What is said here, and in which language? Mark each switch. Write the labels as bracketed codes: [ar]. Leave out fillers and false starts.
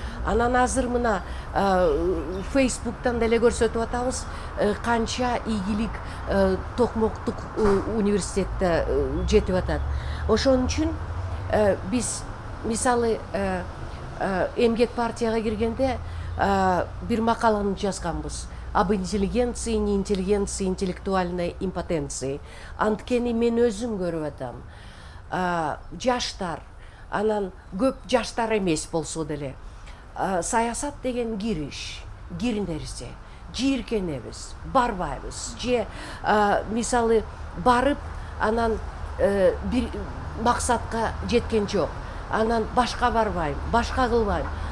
[ky] Анан азыр мына Facebook'тан деле көрсөтүп атабыз, канча ийгилик Токмоктук университетте жетип атат. Ошон үчүн биз мисалы эмгек партияга киргенде бир макаланы жазганбыз. [ru] Об интеллигенции, неинтеллигенции, интеллектуальной импотенции. [ky] Анткени мен өзүм көрүп атам. Жаштар, анан көп жаштар эмес болсо деле, саясат деген кириш, киринерсе, жийиркенебиз, барбайбыз, же мисалы барып, анан бир максатка жеткен жок, анан башка барбайм, башка кылбайм.